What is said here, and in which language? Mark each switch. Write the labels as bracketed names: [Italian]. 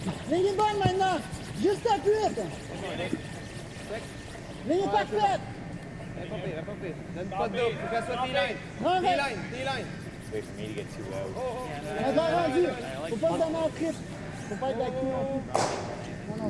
[French] Ligne bonne maintenant. Juste à 8. Ligne parfaite. Donne pas de double, faut qu'elle soit T-line. [English] T-line. Wait for me to get too loud. [French] Rendu. Faut pas se donner en triple. Faut pas être avec tout non plus.